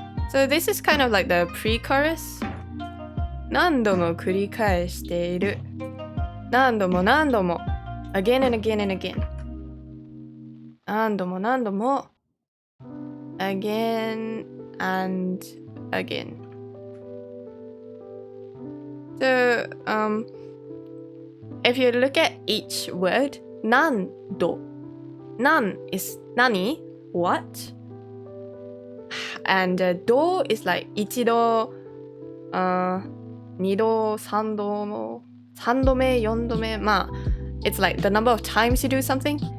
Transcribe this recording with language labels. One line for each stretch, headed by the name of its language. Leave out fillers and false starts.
English: So this is kind of like the pre-chorus.
Japanese: 何度も繰り返している。
English: 何度も again and again and again. 何度も again and again. So if you look at each word, 何度 nan is 何 what, and 度 is like
Japanese: 一度、二度、三度目、四度目、まあ
English: it's like the number of times you do something.